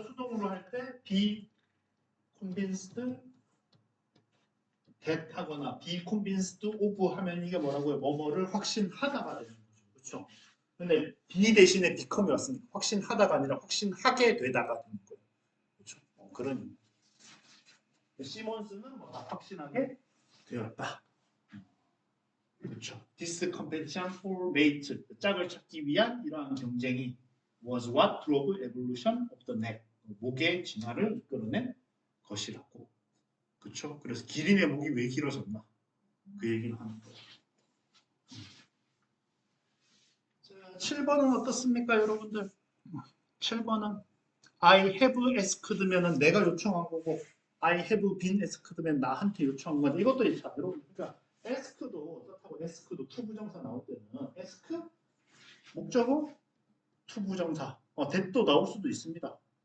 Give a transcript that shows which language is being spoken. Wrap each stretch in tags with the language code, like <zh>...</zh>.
<ko>수동으로 할 때 be convinced that 하거나 be convinced of 하면 이게 뭐라고요? 뭐뭐를 확신하다가 되는 거죠. 그렇죠? 근데 be 대신에 become이 왔으니까 확신하다가 아니라 확신하게 되다가 되는 거예요. 그렇죠? 그런 시몬스는 뭐 확신하게 되었다. 그렇죠.</ko> <en>This competition for mate,</en> <ko>짝을 찾기 위한 이러한 경쟁이</ko> <en>was what drove evolution of the neck,</en> <ko>목의 진화를 이끌어낸 것이라고. 그렇죠. 그래서 기린의 목이 왜 길어졌나? 그 얘기를 하는 거예요. 자, 7번은 어떻습니까, 여러분들? 7번은 I have asked면은 내가 요청한 거고 I have been asked면 나한테 요청한 건데 이것도 자, 여러분 그러니까 ask도 어떻다고 ask도 투부정사 나올 때는 ask 목적어 투부정사 that도 나올 수도 있습니다.</ko>